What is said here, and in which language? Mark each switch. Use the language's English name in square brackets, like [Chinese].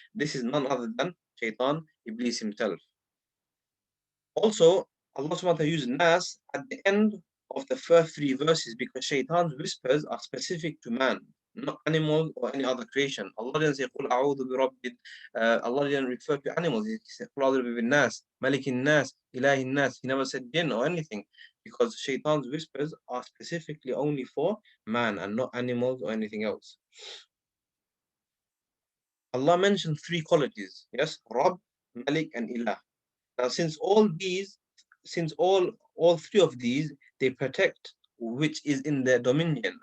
[English] This is none other than Shaitan, Iblis himself. Also, Allah [Arabic] subhanahu wa ta'ala [English] used Nas at the end of the first three verses because Shaitan's whispers are specific to man, not animal or any other creation. Allah didn't say [Arabic] قُلْ أَعُوذُ بِرَبِّ [English] Allah didn't refer to animals. He said [Arabic] قُلْ أَعُوذُ بِرَبِّ النَّاسِ مَلِكِ النَّاسِ إِلَهِ النَّاسِ. [English] He never said jinn or anything because Shaitan's whispers are specifically only for man and not animals or anything else. Allah mentioned three qualities. Yes, Rabb, Malik and Ilah. Now, since all three of these, they protect which is in their dominion.